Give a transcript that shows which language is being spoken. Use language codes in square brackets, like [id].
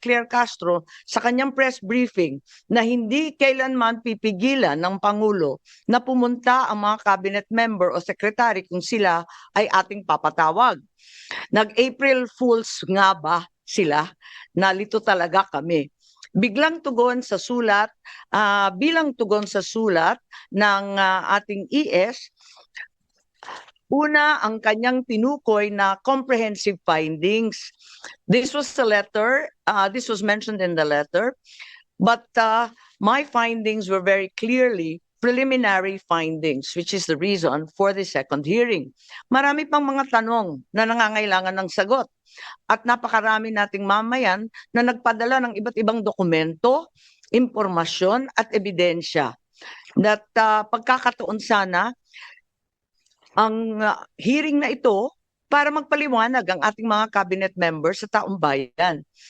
[tl] Claire Castro sa kanyang press briefing na hindi kailanman pipigilan ng Pangulo na pumunta ang mga cabinet member o secretary kung sila ay ating papatawag. Nag-April Fools nga ba sila. Nalito talaga kami. Biglang tugon sa sulat, bilang tugon sa sulat ng ating ES, una, ang kanyang tinukoy na comprehensive findings. [en] This was the letter, this was mentioned in the letter, but my findings were very clearly preliminary findings, which is the reason for the second hearing. [tl] Marami pang mga tanong na nangangailangan ng sagot. At napakarami nating mamayan na nagpadala ng iba't ibang dokumento, impormasyon at ebidensya. That pagkakataon sana ang hearing na ito para magpaliwanag ang ating mga cabinet members sa taong bayan.